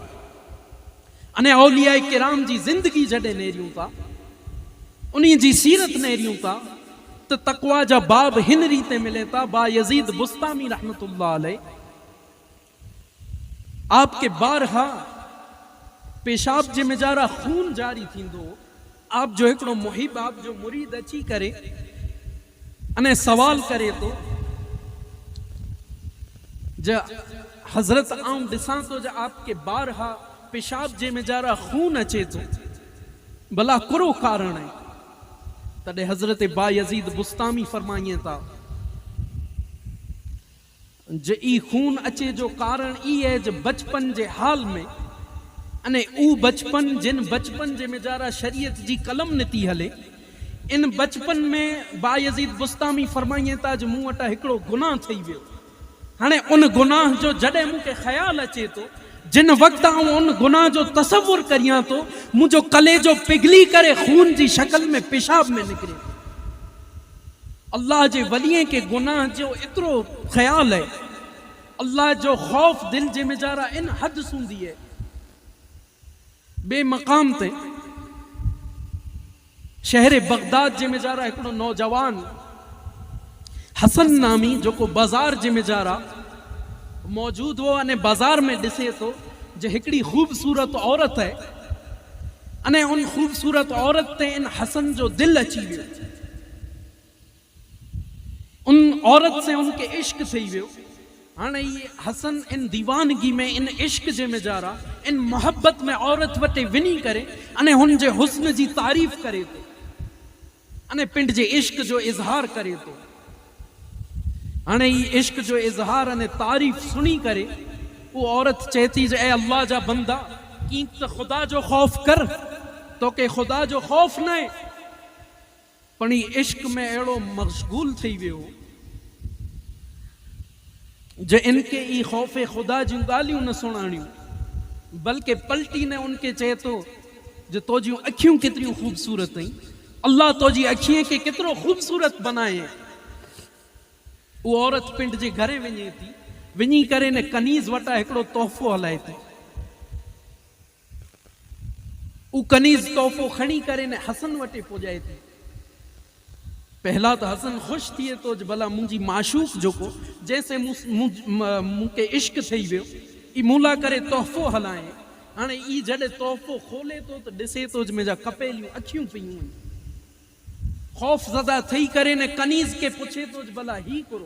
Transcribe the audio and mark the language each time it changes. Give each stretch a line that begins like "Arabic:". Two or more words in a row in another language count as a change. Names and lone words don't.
Kachhi: अने औलिया किराम जी जिंदगी जडे नेरियूं था, उन्हीं जी सीरत नेरियूं था, तो तकवा जा बाब हिन रीते मिले था। बा यजीद बुस्तामी
Arabic: رحمة الله عليه
Kachhi: आपके बारहा पेशाब जे मेजारा खून जारी थींदो, आप जो एकड़ो मुहिब, आप जो मुरीद अची करे अने सवाल करे तो जा हजरत आऊं दिसां तो जा आपके बारहा पेशाब जे मेजारा खून अचे तो, भला कुरो कारण है। तडे हजरत बा यजीद बुस्तामी फरमाइए था जे ई खून अचे जो कारण ई है जो बचपन जे हाल में, अने ऊ बचपन जिन बचपन जे मेजारा शरीयत जी कलम निती हले, इन बचपन में बा यजीद बुस्तामी फरमाइए था जो मूं वटा हिकड़ो गुनाह थई वियो। हाणे उन गुनाह जो जडे मूंखे ख्याल अचे तो, जिन वक्त उन गुनाह जो तसव्वुर करियां तो मुझो कलेजो पिघली करे खून जी शक्ल में पेशाब में निकरे। अल्लाह जे वलिये के गुनाह जो इतरो ख्याल है, अल्लाह जो खौफ दिल जे मेजारा इन हद सूंदी है। बे मकाम ते शहर बगदाद जे मेजारा एकड़ो नौजवान हसन नामी जो को बाजार जे मेजारा मौजूद हो, अने बाजार में दिसे तो जो हिकड़ी खूबसूरत औरत है, अने उन खूबसूरत औरत ते इन हसन जो दिल अची वियो, उन औरत से उनके इश्क थई वियो। हाणे ये हसन इन दीवानगी में, इन इश्क जे मेजारा, इन मोहब्बत में औरत वटे विनी करे अने हुन जे हुस्न जी तारीफ करे तो, अने पिंड जे इश्क जो इजहार करे तो। हाणे ये इश्क जो इजहार अने तारीफ सुनी करे वो औरत चेती जे ए अल्लाह जा बंदा की तो खुदा जो खौफ कर, तो के खुदा जो खौफ न है, पण इश्क में एड़ो मशगूल थी वियो जे इनके ई खौफे खुदा जूं गालियूं न सुणाणियूं, बल्कि पलटी ने उनके चए तो जो तो जूं अखियूं कितरियूं खूबसूरत आई, अल्लाह तो जी अखियां के कितरो खूबसूरत बनाए। वो औरत पिंड जे घरे वञे थी, वञी करे ने कनीज़ वटा हिकड़ो तोहफ़ो हलाए थी। उ कनीज़ तोहफ़ो खणी करे ने हसन वटे पुॼाए थी।
Sindhi: पहला तो हसन ख़ुशि थिए थो भला मुंहिंजी माशूक जेको जंहिंसे मूंखे इश्क थी वियो ई मूला करे तोहफ़ो हलाए। हाणे ई जॾहिं तोहफ़ो खोले थो त ॾिसे थो मुंहिंजा कपेलियूं अखियूं पियूं आहिनि। ख़ौफ़ ज़दा थी करे न कनीज़ के पुछे थो भला ही करो।